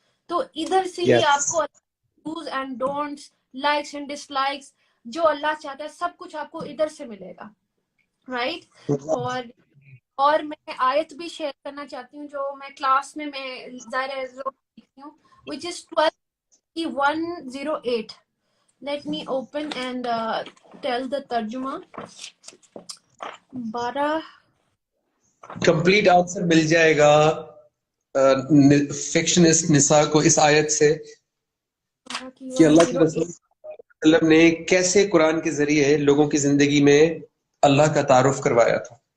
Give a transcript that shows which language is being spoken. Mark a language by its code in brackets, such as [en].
[ur] تو ادھر سے ہی آپ کو dos and don'ts, likes and dish likes, جو اللہ چاہتا ہے سب کچھ آپ کو ادھر سے ملے گا، رائٹ. اور میں آیت بھی شیئر کرنا چاہتی ہوں جو میں کلاس میں ظاہر لکھتی ہوں، [en] which is 12:108. Let me open and tell the ترجمہ. 12 [ur] کمپلیٹ آنسر مل جائے گا فکشنسٹ نساء کو اس آیت سے کہ اللہ کے رسول صلی اللہ علیہ وسلم نے کیسے قرآن کے ذریعے لوگوں کی زندگی میں اللہ کا تعارف کروایا تھا.